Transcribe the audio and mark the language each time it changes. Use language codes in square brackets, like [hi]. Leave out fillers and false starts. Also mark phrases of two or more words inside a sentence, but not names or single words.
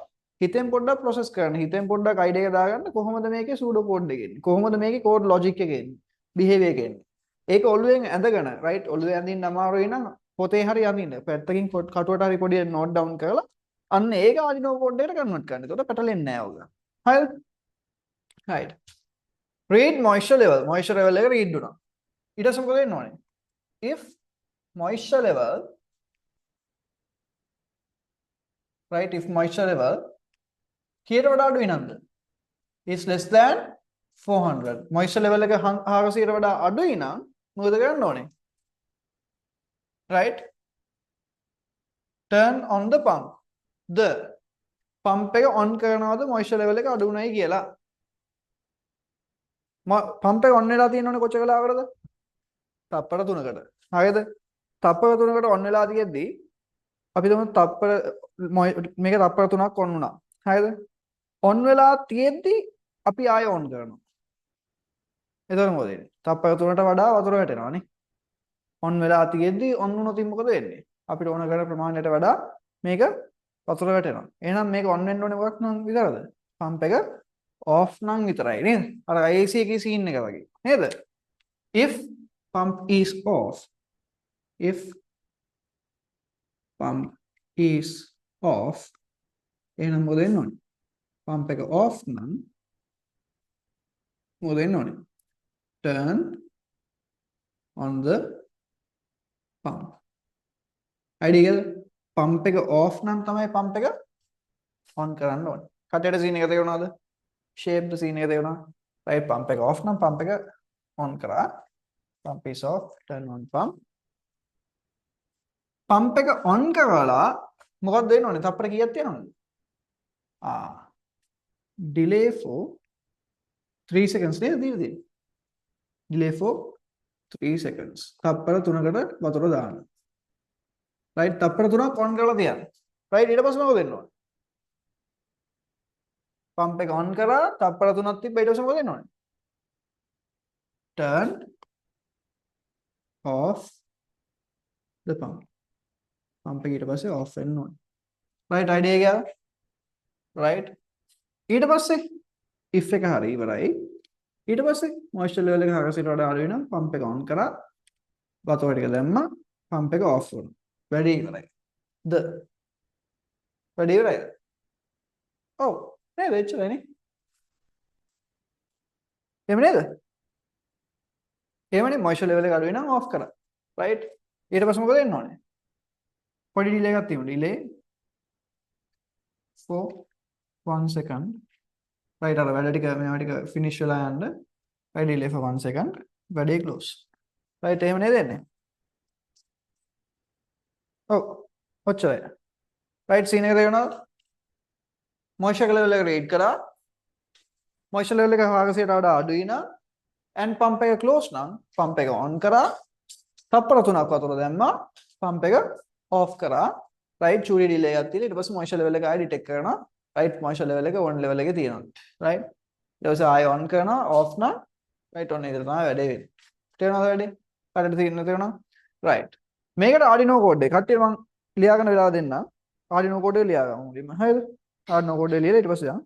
[si] හිතෙන් පොඩ්ඩක් process කරන්න. හිතෙන් පොඩ්ඩක් idea එක දාගන්න කොහොමද මේකේ [en] pseudo code [si] එක එන්නේ? කොහොමද මේකේ [en] code logic [si] එක එන්නේ? behavior එක එන්නේ? ඒක ඔළුවෙන් ඇඳගෙන right ඔළුවේ ඇඳින්න අමාරුයි නම් පොතේ හරි අඳින්න. පැත්තකින් කටුවට හරි පොඩි [en] note down [si] කරලා අන්න ඒක Arduino code එකට convert කරන්න. එතකොට පැටලෙන්නේ නැහැ ඔයගොල්ලෝ. හරිද? [en] right. read moisture level. moisture level [si] එක read වුණා. ඊට පස්සේ මොකද වෙන්න ඕනේ? [en] if moisture level right if moisture level [si] කීයට වඩා අඩුයි නේද? [en] is less than 400. moisture level [si] එක 400ට වඩා අඩුයි නම් මොකද කරන්න ඕනේ? [en] right turn on the pump. the pump [si] එක on කරනවද [en] moisture level [si] එක අඩු උනායි කියලා? pump එක on වෙලා තියෙනවනේ කොච්චර වෙලාවකටද? තප්පර 3කට. හරිද? තප්පර 3කට on වෙලා තියෙද්දි අපි තමු තප්පර මේක තප්පර 3ක් on වුණා. හරිද? on වෙලා තියෙද්දි අපි ආය on කරනවා. එතකොට මොකද වෙන්නේ? තප්පර 3ට වඩා වතුර වැටෙනවානේ. on වෙලා තියෙද්දි on වුණොත් මොකද වෙන්නේ? අපිට ඕන කරන ප්‍රමාණයට වඩා මේක වතුර වැටෙනවා. එහෙනම් මේක on වෙන්න ඕනේ මොකක් නම් විතරද? pump එක off නම් විතරයි නේද? අර AC එකේ scene එක වගේ. නේද? [en] if pump is off if pump is off [si] එහෙනම් මොකද වෙන්න ඕනේ? pump එක off නම් මොකද වෙන්න ඕනේ? [en] turn on the pump. [si] idea pump එක off නම් තමයි pump එක on කරන්න ඕනේ. කටේට scene එක තේරුණාද? [en] shape the scene [si] එක තේරුණා? right pump එක off නම් pump එක on කරා. [en] pump is off turn on pump. [si] pump එක on කරලා මොකක්ද වෙන්න ඕනේ? තප්පර කීයක් තියෙනවද? [en] delay for 3 seconds [si] නේද දීලා තියෙන්නේ? [en] delay for 3 seconds. [si] තප්පර 3කට වතුර දාන්න. right තප්පර 3ක් on කරලා තියන්න. right ඊට පස්සේ මොකද වෙන්න ඕනේ? pump එක on කරා තප්පර 3ක් තිබ්බ ඊට පස්සේ මොකද වෙන්න ඕනේ? [en] turn off the pump. [si] pump එක ඊට පස්සේ off වෙන්න ඕනේ. [en] right idea [si] එක ගියාද? right ඊට පස්සේ if එක හරි ඉවරයි. ඊට පස්සේ [en] moisture level [si] එක 400ට වඩා අඩු වෙනම් pump එක on කරා වතුර ටික දැම්මා pump එක off වුණා. වැඩි ඉවරයි. වැඩි ඉවරයිද? ඔව් නේද එච්චරනේ. එහෙම නේද? එහෙමනේ [en] moisture level [si] එක අඩු වෙනම් off කරා. right ඊට පස්සේ මොකද වෙන්න ඕනේ? පොඩි ඩිලේ එකක් තියෙනවා. [en] ඩිලේ for 1 second. [si] right අර වැඩ ටික මේවා ටික finish වෙලා යන්න. [en] right delay for 1 second. [si] වැඩේ close. right එහෙම නේද එන්නේ? ඔව්. ඔච්චරයි. right scene එක තේරෙනවද? [en] moisture level [si] එක read කරා. [en] moisture level [si] එක 100ට වඩා අඩුයි නම් [en] and pump [si] එක close නම් pump එක on කරා. තප්පර 3ක් වතුර දැම්මා. pump එක off කරා. right චූටි delay එකක් තියෙලා ඊට පස්සේ [en] moisture level [si] එක ආයෙ detect කරනවා. [en] right moisture level [si] එක [en] on level [si] එකේ තියෙනවා. right ඊට පස්සේ ආයෙ on කරනවා off නම් [en] right on [si] එකේ තමයි වැඩේ වෙන්නේ. තේරෙනවද වැඩේ? හරියට තේරෙනවද? right මේකට Arduino code එක කට්ටිය මම ලියාගෙන වෙලා දෙන්නම්. Arduino code එක ලියා ගමු මුලින්ම. හරිද? Arduino code එක ලියලා ඊට පස්සේ යන්න.